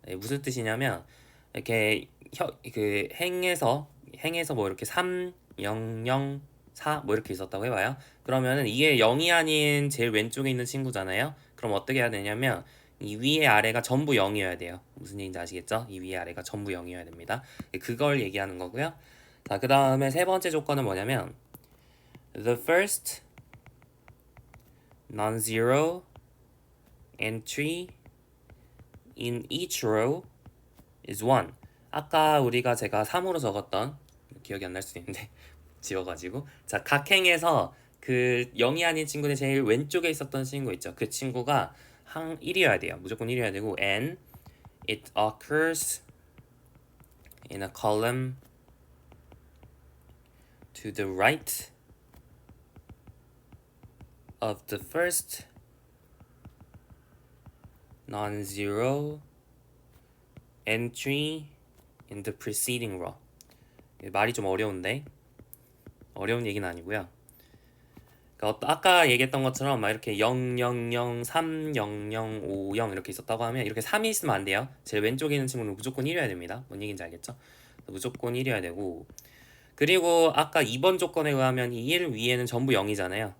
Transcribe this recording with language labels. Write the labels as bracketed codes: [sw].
[ko] 무슨 뜻이냐면 이렇게 그 행에서 뭐 이렇게 3, 0, 0, 4 뭐 이렇게 있었다고 해봐요. 그러면은 이게 0이 아닌 제일 왼쪽에 있는 친구잖아요. 그럼 어떻게 해야 되냐면 이 위에 아래가 전부 0이어야 돼요. 무슨 얘기인지 아시겠죠? 이 위에 아래가 전부 0이어야 됩니다. 그걸 얘기하는 거고요. 자, 그 다음에 세 번째 조건은 뭐냐면 [en] the first non-zero entry in each row is 1. [ko] 아까 제가 3으로 적었던 기억이 안 날 수도 있는데 지워가지고 자 각행에서 그 0이 아닌 친구는 제일 왼쪽에 있었던 친구 있죠. 그 친구가 1이어야 돼요. 무조건 1이어야 되고 [en] and it occurs in a column to the right of the first non-zero entry in the preceding row. [ko] 말이 좀 어려운데 어려운 얘기는 아니고요. 그러니까 아까 얘기했던 것처럼 막 이렇게 0, 0, 0, 3, 0, 0, 5, 0 이렇게 있었다고 하면 이렇게 3이 있으면 안 돼요. 제일 왼쪽에 있는 친구는 무조건 1이어야 됩니다. 뭔 얘기인지 알겠죠? 무조건 1이어야 되고 그리고 아까 2번 조건에 의하면 이 1 위에는 전부 0이잖아요.